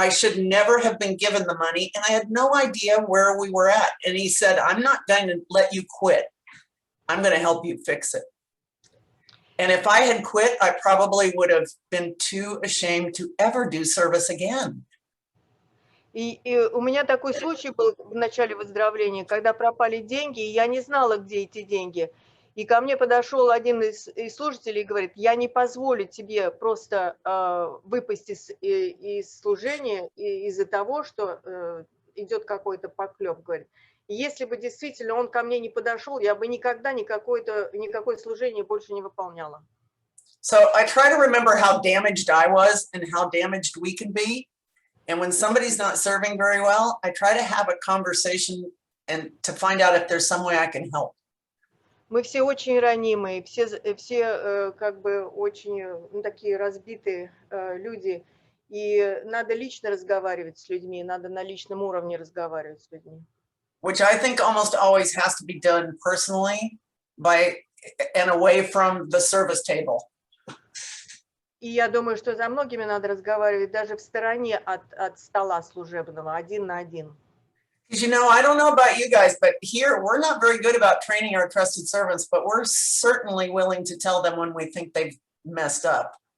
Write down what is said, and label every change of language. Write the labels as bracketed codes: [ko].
[en] I should never have been given the money, and I had no idea where we were at. And he said, I'm not going to let you quit. I'm going to help you fix it. And if I had quit, I probably would have been too ashamed to ever do service again. [ru] И у меня такой случай был в начале выздоровления, когда пропали деньги, и я не знала, где эти деньги. И ко мне подошел один из служителей и говорит, я не позволю тебе просто выпасть из служения из-за того, что идет какой-то поклеп, говорит. И если бы действительно он ко мне не подошел, я бы никогда никакое служение больше не выполняла. [en] So I try to remember how damaged I was and how damaged we can be. And when somebody's not serving very well, I try to have a conversation and to find out if there's some way I can help. [ru] Мы все очень ранимые, все как бы очень такие разбитые люди, и надо лично разговаривать с людьми, надо на личном уровне разговаривать с людьми. [en] Which I think almost always has to be done personally and away from the service table. [ru] И я думаю, что за многими надо разговаривать даже в стороне от стола служебного, один на один. [en] Because, you know, I don't know about you guys, but here we're not very good about training our trusted servants, but we're certainly willing to tell them when we think they've messed up.